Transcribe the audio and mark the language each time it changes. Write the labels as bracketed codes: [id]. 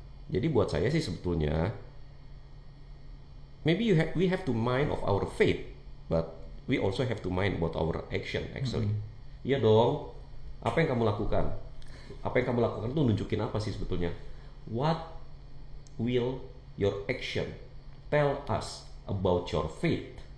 [id] Jadi buat saya sih sebetulnya, [en] maybe we have to mind of our faith, but we also have to mind about our action actually. [id] Iya dong. Apa yang kamu lakukan? Apa yang kamu lakukan itu nunjukin apa sih sebetulnya? [en] What will your action tell us about your faith?